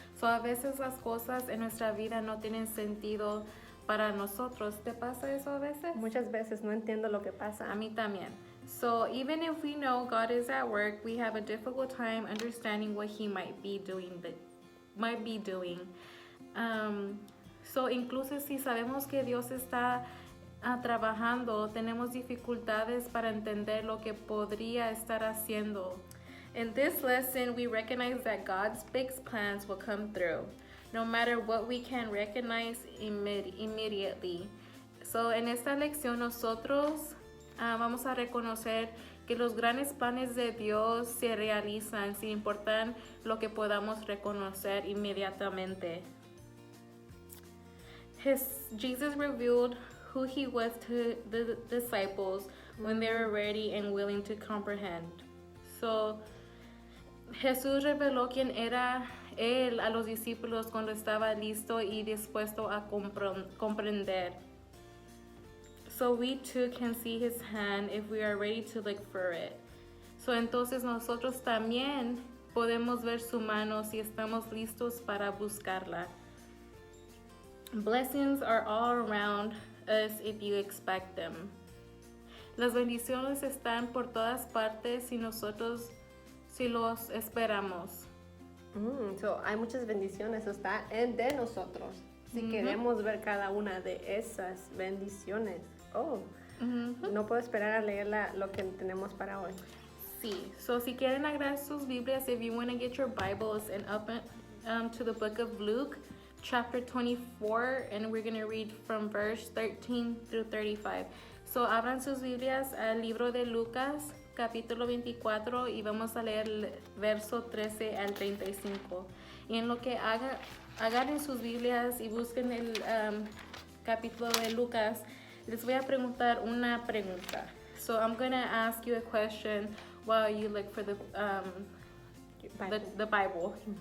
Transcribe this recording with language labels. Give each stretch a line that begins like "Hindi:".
Spanish: So a veces las cosas en nuestra vida no tienen sentido para nosotros. ¿Te pasa eso a veces? Muchas veces no entiendo lo que pasa. A mí también.
English: So even if we know God is at work, we have a difficult time understanding what He might be doing.
Spanish: So incluso si sabemos que Dios está trabajando, tenemos dificultades para entender lo que podría estar haciendo.
English: In this lesson, we recognize that God's big plans will come through, no matter what we can recognize immediately.
Spanish: So, en esta lección nosotros vamos a reconocer que los grandes planes de Dios se realizan sin importar lo que podamos reconocer inmediatamente.
English: Jesus revealed who He was to the disciples when they were ready and willing to comprehend.
Spanish: So, Jesús reveló quién era Él a los discípulos cuando estaba listo y dispuesto a comprender.
English: So we too can see His hand if we are ready to look for it.
Spanish: So entonces nosotros también podemos ver su mano si estamos listos para buscarla.
English: Blessings are all around us if you expect them.
Spanish: Las bendiciones están por todas partes si los esperamos. So hay muchas bendiciones, está de nosotros. Si queremos ver cada una de esas bendiciones. No puedo esperar a leer lo que tenemos para hoy. Sí, so si quieren agarrar sus Biblias,
English: if you want to get your Bibles and up to the book of Luke, chapter 24, and we're going to read from verse 13 through 35.
Spanish: So abran sus Biblias al libro de Lucas, capítulo 24, y vamos a leer el verso 13 al 35. Y en lo que agarren sus Biblias y busquen el capítulo de Lucas, Les voy a preguntar una pregunta.
English: So I'm going to ask you a question while you look for the Bible.